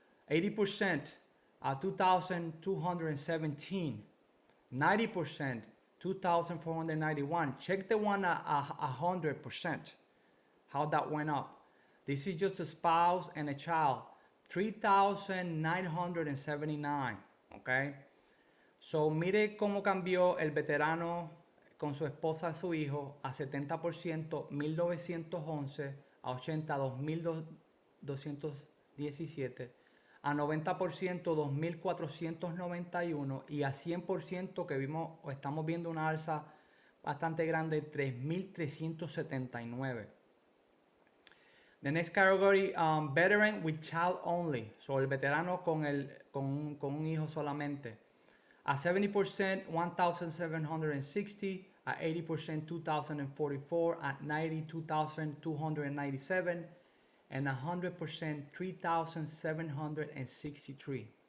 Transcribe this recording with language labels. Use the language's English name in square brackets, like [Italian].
[English] 80%, 2217. 90%, 2491. Check the one at 100%, how that went up. This is just a spouse and a child, 3,979, okay? [Spanish] So mire cómo cambió el veterano con su esposa y su hijo a 70%, 1911, a 80, 2217, a 90%, 2491 y a 100% que vimos o estamos viendo una alza bastante grande, 3379. [English] The next category, veteran with child only. [Spanish] So el veterano con un hijo solamente. [English] At 70%, 1,760. At 80%, 2,044. At 90, 2,297. And 100%, 3,763.